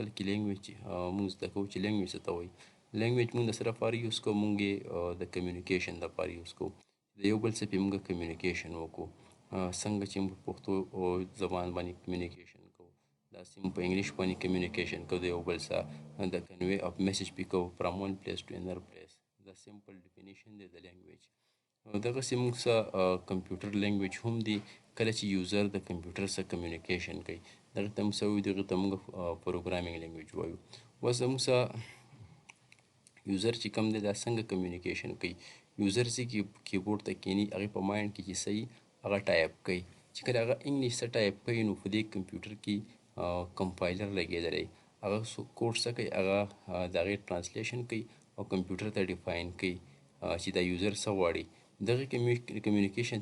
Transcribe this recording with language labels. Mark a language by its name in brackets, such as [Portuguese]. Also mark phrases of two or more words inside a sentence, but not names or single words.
[Pashto] کې لینګویج مونږ زده کوو چې لینګویج څه ته وایي لینګویج مونږ د څه لپاره یوز کوو مونږ یې د کمیونیکیشن لپاره یوز کوو د یو بل څه پې مونږ کمیونیکیشن وکړو څنګه چې موږ پښتو زبان باندې کمیونیکیشن کوو داسې موږ په انګلیش باندې کمیونیکیشن کوو د یو بل سره د [English] convey of message [Pashto] پې کوو [English] from one place to another place [Pashto] دا [English] simple definition [Pashto] دی د لینګویج دغسې موږ سره [English] computer language [Pashto] هم دی کله چې یوزر د کمپیوټر سره کمیونیکیشن کوي دغه ته موږ څه وایو دغه ته موږ [English] programming language [Pashto] وایو اوس زموږ سره یوزر چې کوم دی دا څنګه کمیونیکیشن کوي یوزر چې کیبورډ ته کینی هغې په مایند کې چې صحیح هغه ټایپ کوي چې کله هغه انګلیش څه ټایپ کوي نو په دې کمپیوټر کې کمپایلر لګېدلی هغه کوډ څه کوي هغه د هغې ټرانسلیشن کوي او کمپیوټر ته ډیفاین کوي چې دا یوزر څه غواړي دغه کمیونیکیشن